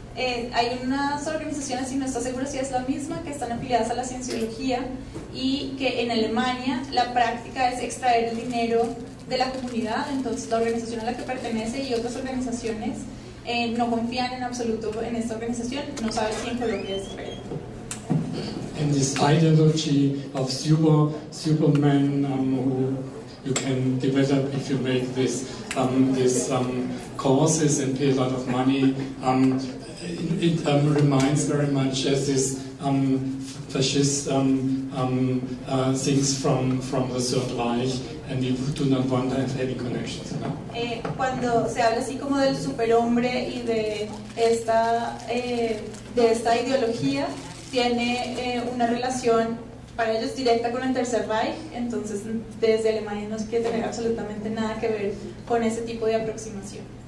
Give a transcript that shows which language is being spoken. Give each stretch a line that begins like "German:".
Spanish: Hay unas organizaciones, y no estoy segura si es la misma, que están afiliadas a la cienciología y que en Alemania la práctica es extraer el dinero de la comunidad. Entonces la organización a la que pertenece y otras organizaciones no confían en absoluto en esta organización, no saben si en Colombia es real.
English: And this ideology of Superman who you can develop if you make this these courses and pay a lot of money. It reminds very much as this fascist things from the Third Reich, and we do not want to have any connections. No?
Spanish: Cuando se habla así como del superhombre y de esta ideología, tiene una relación para ellos directa con el Tercer Reich, entonces desde Alemania no quiere tener absolutamente nada que ver con ese tipo de aproximación.